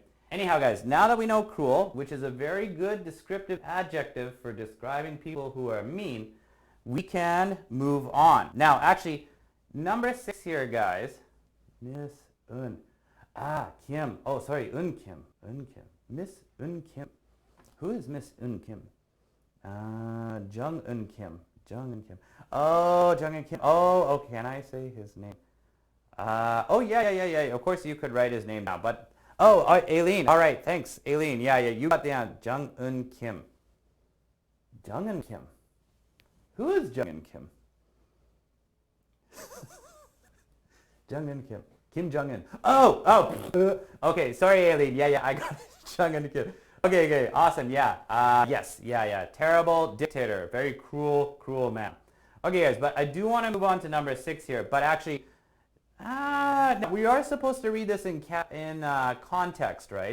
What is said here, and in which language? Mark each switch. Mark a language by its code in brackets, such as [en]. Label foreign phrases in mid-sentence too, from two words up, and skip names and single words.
[en] Anyhow, guys, now that we know cruel, which is a very good descriptive adjective for describing people who are mean, we can move on. Now, actually, number 6 here, guys. Miss Un. Kim. Oh, sorry, Un Kim. Miss Un Kim. Who is Miss Un Kim? Jung Un Kim. Oh, Jung Un Kim. Oh, can I say his name? Yeah. Of course, you could write his name now, but Aileen. All right, thanks, Aileen. Yeah, you got the answer. Jung Un Kim. Jung Un Kim. Who is Jung Un Kim? Jung Un Kim. Kim Jong Un. Okay, sorry, Aileen. Yeah, I got it. Jung Un Kim. Okay, awesome. Yeah. Yes. Terrible dictator. Very cruel man. Okay, guys, but I do want to move on to number 6 here. But actually, no, we are supposed to read this in context, right?